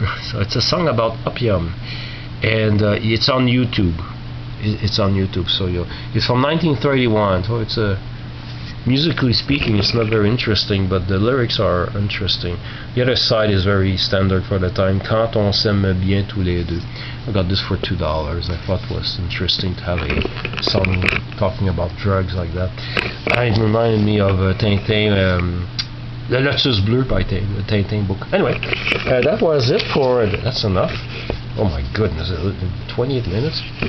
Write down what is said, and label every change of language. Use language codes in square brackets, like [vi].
[en] So it's a song about opium, and it's on YouTube. It's on YouTube, so it's from 1931. So it's musically speaking, it's not very interesting, but the lyrics are interesting. The other side is very standard for the time. [fr] Quand on s'aime bien tous les deux. [en] I got this for $2. I thought it was interesting to have a song talking about drugs like that. It reminded me of Tintin, Le Lotus Bleu by the Tintin book. Anyway, that was it for. That's enough. Oh my goodness, 28 minutes.